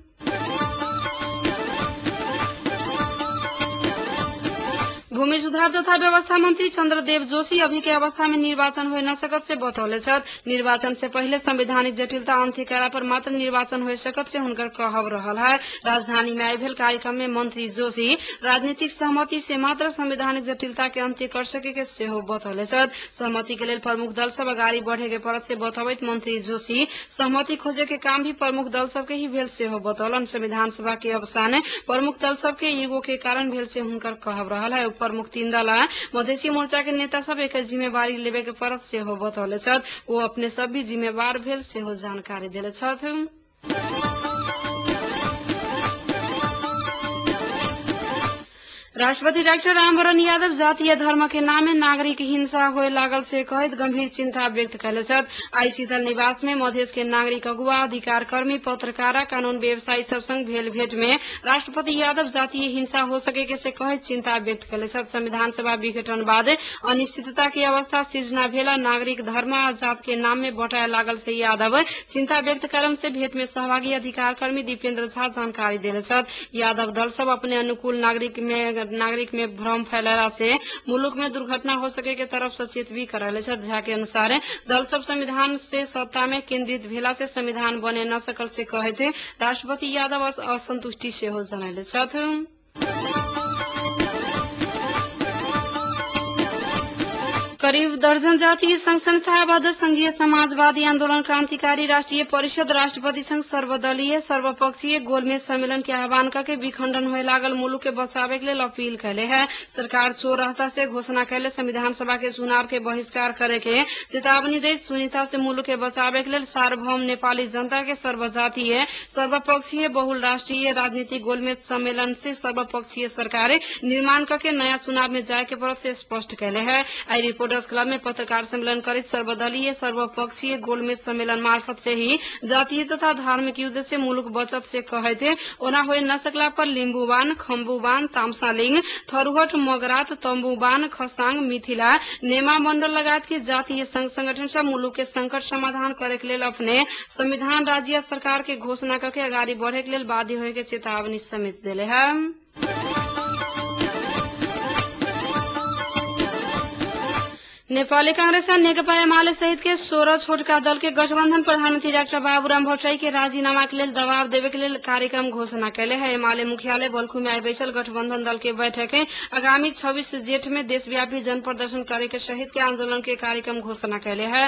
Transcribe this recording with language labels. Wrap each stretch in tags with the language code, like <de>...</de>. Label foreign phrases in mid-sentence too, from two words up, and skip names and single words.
<mai>भूमि सुधार तथा व्यवस्था मंत्री चंद्रदेव जोशी अभी के अवस्था में निर्वाचन हो न सकत से बतौले छत। निर्वाचन से पहले संवैधानिक जटिलता अंत्य करा पर मात्र निर्वाचन हो सकत से हुनकर कहब रहल है। राजधानी में आयल कार्यक्रम में मंत्री जोशी राजनीतिक सहमति से मात्र संवैधानिक जटिलता के अंत्य कर सके के सेहो बतौले छत। सहमति के लिए प्रमुख दल सब आगाड़ी बढ़े के परत से बतौत मंत्री जोशी सहमति खोजे के काम भी प्रमुख दल सब के ही भेल सेहो बतौलन। संविधान सभा के अवसान प्रमुख दल सब के ईगो के कारण भेल से हुनकर कहब रहल है। प्रमुख 3 दल मधेसी मोर्चा के नेता सब एक जिम्मेवारी लेवे के परत से हो बतौले छत। वो अपने सब भी जिम्मेवार भेल से हो जानकारी दिले छत। राष्ट्रपति डॉक्टर रामवरण यादव जातीय धर्म के नाम में नागरिक हिंसा होए लागल से कहित गंभीर चिंता व्यक्त कैले छत। आई शीतल निवास में मधेश के नागरिक अगुवा, अधिकार कर्मी, पत्रकार, कानून व्यवसायी सब संग भेल भेंट में राष्ट्रपति यादव जातीय हिंसा हो सके के से कहित चिंता व्यक्त कैले छत। संविधान सभा विघटन बाद अनिश्चितता की अवस्था सृजना भेला नागरिक धर्म आ जात के नाम में बटाए लागल से यादव चिंता व्यक्त करम से भेंट में सहभागी अधिकार कर्मी दीपेंद्र झा जानकारी दिले छत। यादव दल सब अपने अनुकूल नागरिक में भ्रम फैलाला से मुल्क में दुर्घटना हो सके के तरफ सचेत भी कराले छत। झा के अनुसार दल सब संविधान से सत्ता में केंद्रित भेला से संविधान बने न सकल से कहे थे राष्ट्रपति यादव असंतुष्टि से हो जनाले छत। करीब दर्जन जातीय संघ संस्थाबद्ध संघीय समाजवादी आंदोलन क्रांतिकारी राष्ट्रीय परिषद राष्ट्रपति संघ सर्वदलीय सर्वपक्षीय गोलमेज सम्मेलन के आह्वान करके विखंडन होए लागल मुल्क के बचावे के लिए अपील कैले है। सरकार चोर रास्ता से घोषणा कैले संविधान सभा के चुनाव के बहिष्कार करे के चेतावनी देत सुनीता से मुल्क के बचावे के लिए सार्वभौम नेपाली जनता के सर्वजातीय सर्वपक्षीय बहुल राष्ट्रीय राजनीतिक गोलमेज सम्मेलन से सर्वपक्षीय सरकार निर्माण करके नया चुनाव में जाए के परत से स्पष्ट कैले है। आई रिपोर्ट क्लब में पत्रकार सम्मेलन करित सर्वदलीय सर्वपक्षीय गोलमेज सम्मेलन मार्फत से ही जातीय तथा धार्मिक युद्ध से मुल्क बचत से कहे थे ओना हो न सकला पर लिम्बुवान, खम्बुवान, तामसालिङ, थरुहट, मगरात, तम्बुवान, खसाङ, मिथिला, नेमा मंडल लगायत के जातीय संघ संगठन सब मुल्क के संकट समाधान करे के लिए अपने संविधान राज्य सरकार के घोषणा करके आगाड़ी बढ़े के लिए बाध्य होए के चेतावनी समेत दिले है। नेपाली कांग्रेस और नेकपा एमाले सहित के 16 छोटका दल के गठबंधन प्रधानमंत्री डॉक्टर बाबूराम भट्टराई के राजीनामा के लिए दबाव देवे के लिए कार्यक्रम घोषणा कैले है। एमाले मुख्यालय बल्खु में आई बैसल गठबंधन दल के बैठक आगामी 26 जेठ में देशव्यापी जन प्रदर्शन करे के सहित के आंदोलन के कार्यक्रम घोषणा कैले है।</mai>